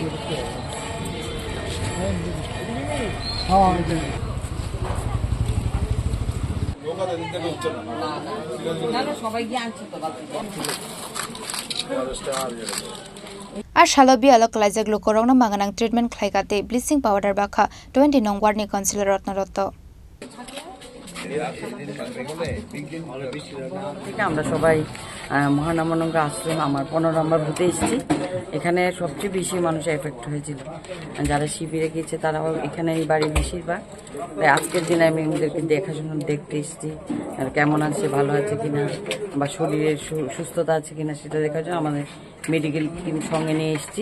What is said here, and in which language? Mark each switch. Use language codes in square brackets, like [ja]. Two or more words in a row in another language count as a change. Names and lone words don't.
[trp] Ar shalobi alok laijak lokorong na manganang treatment khlaigate [en] bleaching powder [trp] bakha 20 nong warni councillor Rotna Dotto. [bn] আমরা সবাই মহানামনগর আশ্রম আমার 15 নম্বর বুথে এসেছি। এখানে সবচেয়ে বেশি মানুষ এফেক্ট হয়েছিল, যারা শিবিরে গিয়েছে তারাও এখানে এই বাড়ির বেশিরভাগ। তাই আজকের দিনে আমি এদেরকে দেখাশোনা দেখতে এসেছি, আর কেমন আছে, ভালো আছে কিনা বা শরীরের সুস্থতা আছে কিনা সেটা দেখার জন্য আমাদের মেডিকেল টিম সঙ্গে নিয়ে এসেছি।